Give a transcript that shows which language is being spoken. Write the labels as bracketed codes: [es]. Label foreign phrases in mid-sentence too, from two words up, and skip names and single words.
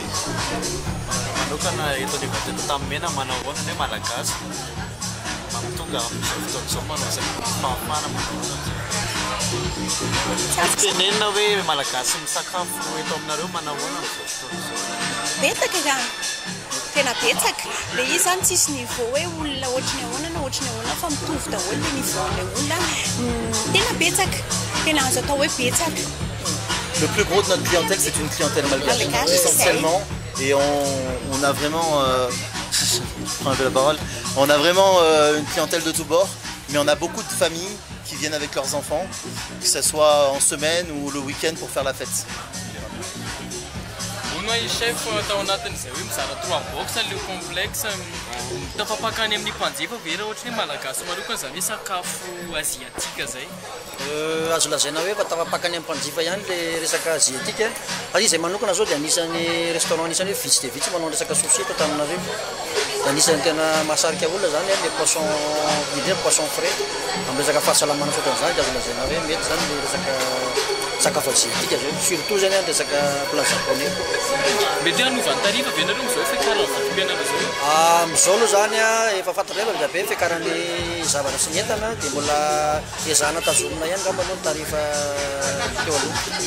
[mg] Manokana eto Levateto tamin'ny manao ahoana ny malagasy tonga amin'izao fotoan'izao manao zay mafana manao tenenina hoe malagasy misakafo eto aminareo manao ahoana amin'izao fotoan'izao. Betsaka ka tena betsaka le izy zany tsisy niveau hoe olona ohatrany ahoana na ohatrany ahoana fa mitovy daholo le niveau-n'ilay olona tena betsaka tena azo atao hoe betsaka. [fr] Le plus gros de notre clientèle, c'est une clientèle malgache, essentiellement. Et on a vraiment, je prends un peu la parole, on a vraiment une clientèle de tous bords, mais on a beaucoup de familles qui viennent avec leurs enfants, que ce soit en semaine ou le week-end pour faire la fête. [mg] Chef tao anatin'izay hoe mizara 3 box le complexe tafapakany amin'ny mpanjifa vera ohatry ny malagasy manokana zany hoe sakafo asiatika zay. Azo lazaina hoe tafapakany amin'ny mpanjifa ihany le resaka asiatika fa izy manokana zao dia anisan'ny restaurant anisany hoe vitsy dia vitsy manao resaka sushi eto Antananarivo. Anisany tena mahasarika olona zany le [fr] poisson vidé, poisson frais [mg] amin'ny resaka fahasalamana sokan'izany dia azo lazaina hoe mety zany le resaka sakafo asiatika zao surtout zany resaka [fr] plat japonais. [mg] Mety hanovany tarifa be nareo am'izao fiakarana vatom-pianana zao? Am'izao aloha zany efa fantatrareo fa be fiakarany zavatra sy ny entana dia mbola ezahana tazomina ihany ngamba aloha ny tarifa teo aloha.